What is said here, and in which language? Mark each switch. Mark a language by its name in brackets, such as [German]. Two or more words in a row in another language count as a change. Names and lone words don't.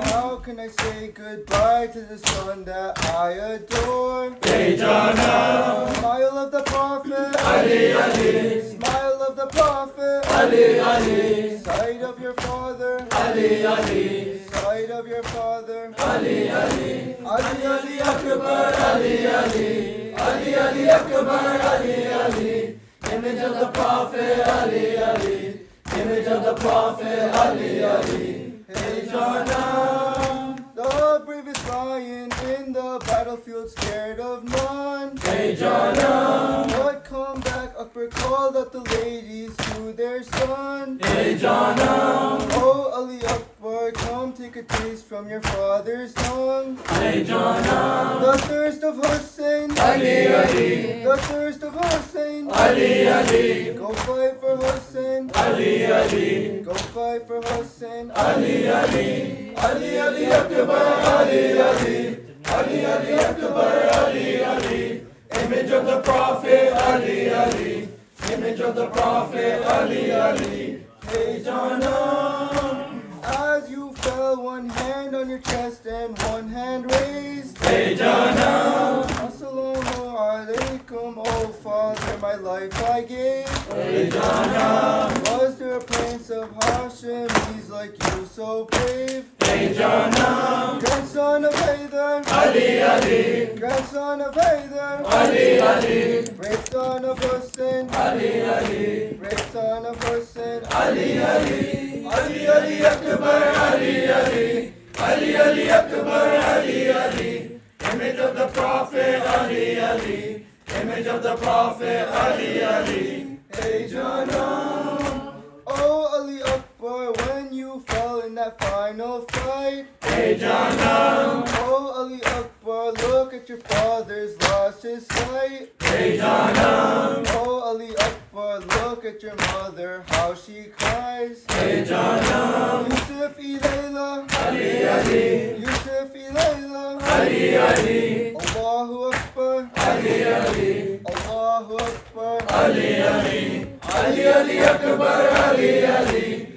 [English] How can I say goodbye to the son that I adore? Hey Jana. Smile of the Prophet, Ali, Ali. Smile of the Prophet, Ali, Ali. Sight of your father, Ali, Ali. Sight of your father, Ali, Ali. Ali, Ali, Akbar, Ali, Ali. Ali, Ali, Akbar, Ali, Ali. Image of the Prophet, Ali, Ali. Image of the Prophet, Ali, Ali. Hey Jana. The bravest lion in the battlefield, scared of none. Hey Jana. But come back, Akbar called out the ladies to their son. Hey Jana. Oh Ali Akbar, come take a taste from your father's tongue. Hey Jana. The thirst of Hussein, Ali, Ali. The thirst of Hussein, Ali, Ali. Go fight for Hussein, Ali, Ali. Go fight for Hussein, Ali, Ali. Ali, Ali, Akbar, Ali, Ali. Ali, Ali, Akbar, Ali, Ali. Image of the Prophet, Ali, Ali. Image of the Prophet, Ali, Ali. Hey Jana. As you fell, one hand on your chest and one hand raised. Hey Jana. [Arabic] Assalamu alaikum, [English] oh Father, my life I gave. Hey Jana. Was there a prince of Hashim, he's like you so brave? Hey Jana. Grandson of Haydar, Ali, Ali. Grandson of Haydar, Ali, Ali. Brave son of Hussein, Ali, Ali. Brave son of Hussein, Ali, Ali. Ali, Ali, Akbar, Ali, Ali. Ali, Ali, Akbar, Ali, Ali. Image of the Prophet, Ali, Ali. Image of the Prophet, Ali, Ali. Hey Jana. Oh Ali Akbar, when you fell in that final fight. Hey Jana. Oh Ali Akbar, look at your father's lost his sight. Hey Jana. Oh Ali Akbar, look at your mother, how she cries. Hey Jana. Yusuf Ilayla, Ali, Ali. Yusuf Ilayla, Ali, Ali. [Arabic] Allahu Akbar, [English] Ali, Ali. [Arabic] Allahu Akbar, [English] Ali, Ali. Ali, Ali, Akbar, Ali, Ali.